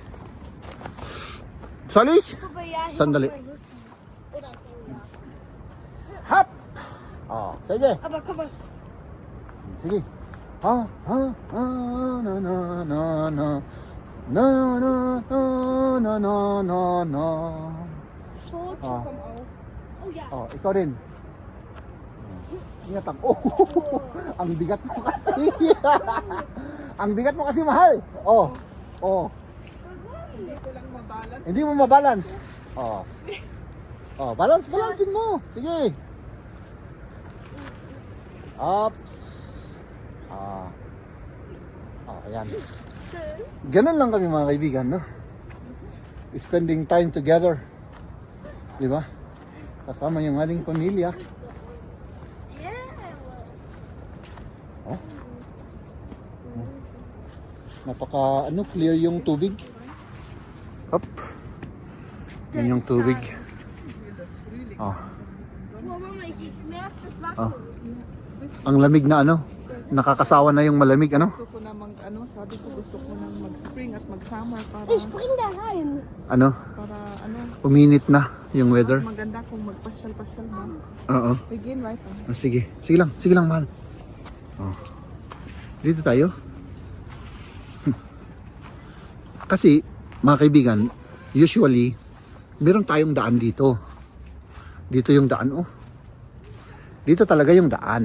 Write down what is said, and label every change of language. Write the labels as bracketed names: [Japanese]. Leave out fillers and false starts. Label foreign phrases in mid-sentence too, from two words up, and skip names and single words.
[Filipino] Sali. Sandali. Hop. Oh, sige. Sige. Na na na na na. Na na na na na na. [English] So, Ah. come out. Oh, yeah. [Filipino] Oh, ikaw rin. Ingat ang... Oh, ang bigat mo kasi. Ang bigat mo kasi, mahal. Oh, oh. Hindi ko lang mabalance. Hindi mo mabalance. Oh. Oh, balancein mo. Sige. Ups. Ah. Oh, ayan. Ganun lang kami mga kaibigan, no? [English] Spending time together. [Filipino] Di ba? Kasama yung ating pamilya. Oh. Oh. Napaka clear yung tubig. Up. Yan yung tubig. Oh. Mama, [German] ich merke das Oh. [Filipino] Ang lamig na nakakasawa na yung malamig Gusto ko na sabi ko gusto ko nang mag-spring at mag-summer para [German] Ich spring da rein. [Filipino] para uminit na yung weather. maganda kung magpasyal-pasyal ba. Oo. [English] Begin right on. [Filipino] Sige lang mahal. Oh. Dito tayo. Kasi mga kaibigan, usually meron tayong daan dito. Dito yung daan Dito talaga yung daan.